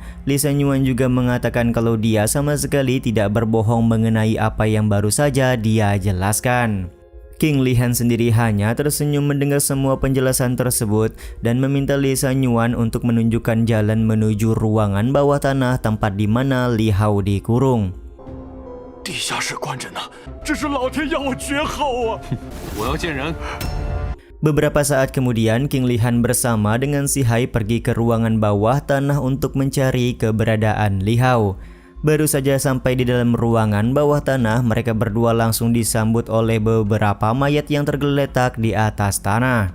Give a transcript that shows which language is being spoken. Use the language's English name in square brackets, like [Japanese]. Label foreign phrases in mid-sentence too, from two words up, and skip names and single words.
[Indonesian] Li Sanyuan juga mengatakan kalau dia sama sekali tidak berbohong mengenai apa yang baru saja dia jelaskan. King Lihan sendiri hanya tersenyum mendengar semua penjelasan tersebut dan meminta Li Sanyuan untuk menunjukkan jalan menuju ruangan bawah tanah tempat di mana Li Hao dikurung. [Chinese] 地下室关着呢，这是老天要我绝后啊！我要见人。 [Indonesian] Beberapa saat kemudian, King Lihan bersama dengan Si Hai pergi ke ruangan bawah tanah untuk mencari keberadaan Li Hao. Baru saja sampai di dalam ruangan bawah tanah, mereka berdua langsung disambut oleh beberapa mayat yang tergeletak di atas tanah.